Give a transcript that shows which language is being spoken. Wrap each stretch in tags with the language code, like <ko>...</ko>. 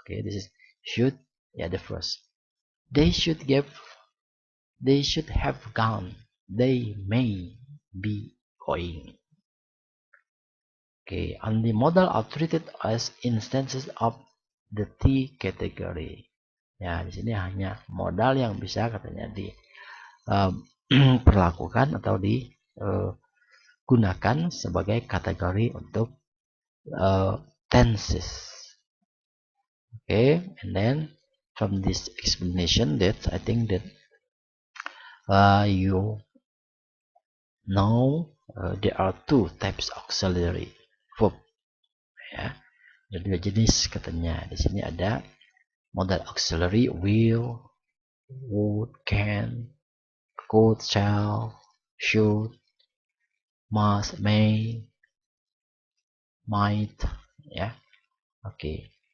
<en>Okay, this is should. Yeah, the first. They should give. They should have gone. They may be going. Okay, and the modal are treated as instances of the T category.</en> <id>Ya, di sini hanya modal yang bisa katanya diperlakukan atau digunakan sebagai kategori untuk tenses.</id> <en>Okay, and then from this explanation that I think that you know there are two types auxiliary verb.</en> <id>Ya, ada dua jenis katanya. Di sini ada modal auxiliary will, would, can, could, shall, should, must, may, might, ya. Okay.</id>